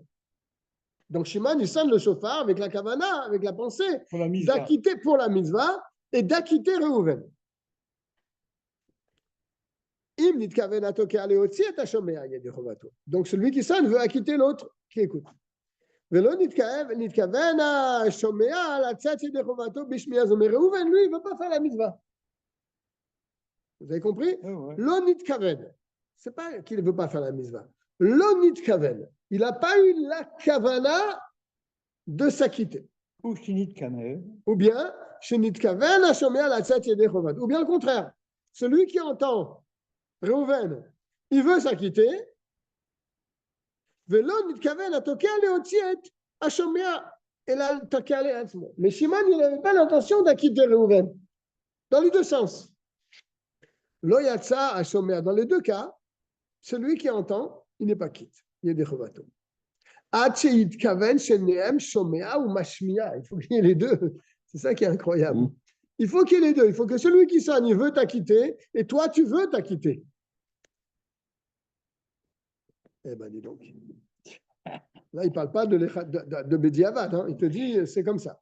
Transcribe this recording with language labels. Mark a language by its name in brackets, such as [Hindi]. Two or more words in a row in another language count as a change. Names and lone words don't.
[French] Donc, Shimon, il sonne le shofar avec la kavana, avec la pensée d'acquitter pour la mitzvah et d'acquitter Réhouven. Donc, celui qui sonne veut acquitter l'autre qui écoute. [Hebrew] ולא נתכוון השומע לצאת ידי חובתו בשמיעה זו. [French] Mais Reuven, lui, il ne veut pas faire la mitzvah. Vous avez compris? [Hebrew] לא נתכוון. [French] C'est pas qu'il ne veut pas faire la mitzvah. [Hebrew] לא נתכוון. [French] Il n'a pas eu la kavana de s'acquitter. Ou Shinit Kanev. Ou bien, [Hebrew] שנתכוון השומע לצאת ידי חובתו. [French] Ou bien le contraire. Celui qui entend Reuven, il veut s'acquitter. [Hebrew] ולא נתכוון התוקע להוציא את השומע אלא לתקע לעצמו. [French] Mais Shimon, il n'avait pas l'intention d'acquitter Reuven. Dans les deux sens. [Hebrew] לא יצא השומע. [French] Dans les deux cas, celui qui entend, il n'est pas quitte. Il est des chovato. [Hebrew] עד שיתכוון שניהם שומע ומשמיע. [French] Il faut qu'il y ait les deux. C'est ça qui est incroyable. Il faut qu'il y ait les deux. Il faut que celui qui sonne, il veut t'acquitter et toi, tu veux t'acquitter. Eh ben, dis donc. Là, il ne parle pas de Bediavad. Hein. Il te dit, c'est comme ça.